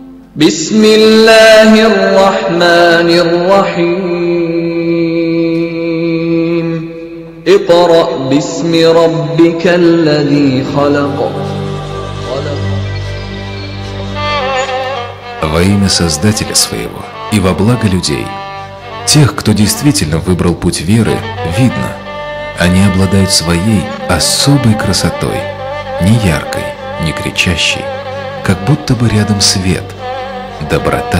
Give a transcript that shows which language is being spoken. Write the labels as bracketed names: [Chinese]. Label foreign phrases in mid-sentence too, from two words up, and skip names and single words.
[Arabic] بسم الله الرحمن الرحيم اقرأ باسم ربك الذي خلق. [Russian] Во имя Создателя своего и во благо людей. Тех, кто действительно выбрал путь веры, видно. Они обладают своей особой красотой, не яркой, не кричащей, как будто бы рядом свет, доброта.